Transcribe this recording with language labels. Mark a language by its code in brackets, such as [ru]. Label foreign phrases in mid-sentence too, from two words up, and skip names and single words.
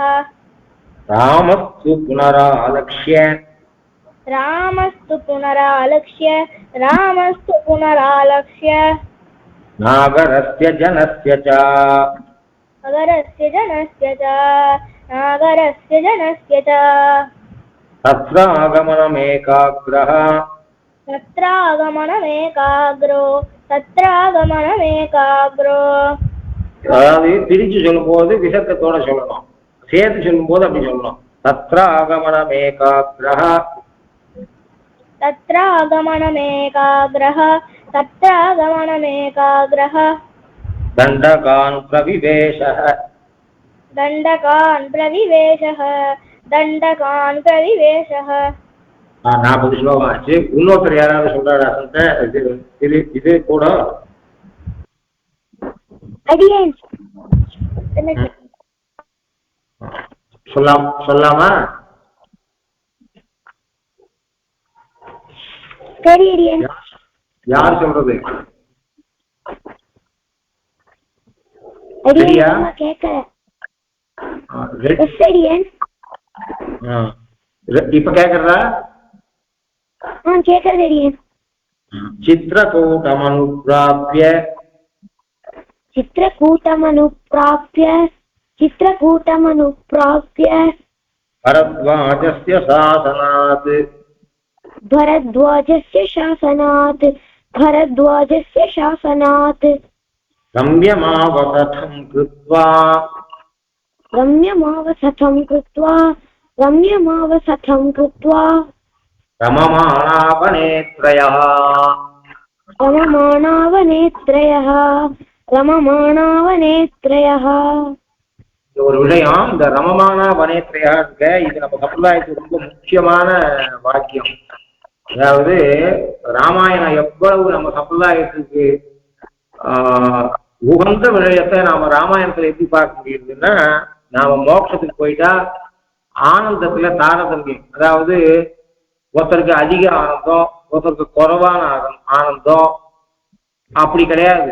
[sa] रामस्तु पुनरालक्ष्य नागरस्य जनस्य च नागरस्य च तत्रागमनमेकाग्रः तत्रागमनमेकाग्रो [ta] அதாவது பிரிச்சு சொல்லும் போது விசக்கத்தோட சொல்லணும், சேர்த்து சொல்லும் போது அப்படி சொல்லணும். [sa] तत्रागमनमेकाग्रः दण्डकान् प्रविवेशः [ta] நான் 40 ஸ்லோகம் ஆச்சு. இன்னொருத்தர் யாராவது சொல்றாரா? இது கூட சொல்லாமா? யார் சொல்றது? இப்ப கேக்குறதா? [sa] चित्रकूटमनुप्राप्य भरद्वाजस्य शासनात् रम्यमावसथं कृत्वा रममाणावनेत्रयः [ta] ஒரு விஷயம், இந்த [sa] रममाणा वनेत्रयः [ta] இருக்க, இது நம்ம சம்பிரதாயத்துக்கு ரொம்ப முக்கியமான வாக்கியம். அதாவது ராமாயணம் எவ்வளவு நம்ம சம்பிரதாயத்துக்கு உகந்த விடயத்தை நாம ராமாயணத்துல எப்படி பார்க்க முடியுதுன்னா, நாம மோட்சத்துக்கு போயிட்டா ஆனந்தத்துல தாரதமியம், அதாவது ஒருத்தருக்கு அதிக ஆனந்தம், ஒருத்தருக்கு குறைவான ஆனந்தம் அப்படி கிடையாது.